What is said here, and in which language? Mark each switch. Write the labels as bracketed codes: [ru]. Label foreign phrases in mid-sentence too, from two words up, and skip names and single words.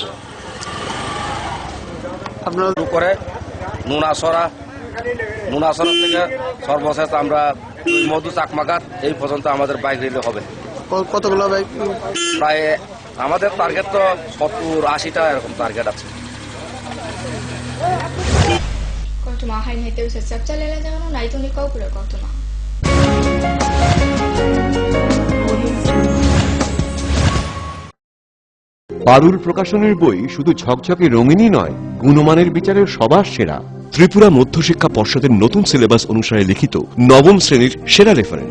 [bn] শুরু করে নুনাছড়া থেকে সর্বশেষ আমরা মধু চাকমাঘাট এই পর্যন্ত আমাদের বাইক র্যালি হবে। কতগুলো বাইক? প্রায় আমাদের টার্গেট তো 70-80টা এরকম টার্গেট আছে। [trp] Kotuma hain heteu se sapcha lela jano naitoni kau pura kotuma. [bn] পারুল প্রকাশনের বই শুধু ঝকঝকে রঙিনই নয়, গুণমানের বিচারের সবার সেরা। ত্রিপুরা মধ্যশিক্ষা পর্ষদের নতুন সিলেবাস অনুসারে লিখিত নবম শ্রেণীর সেরা রেফারেন্স।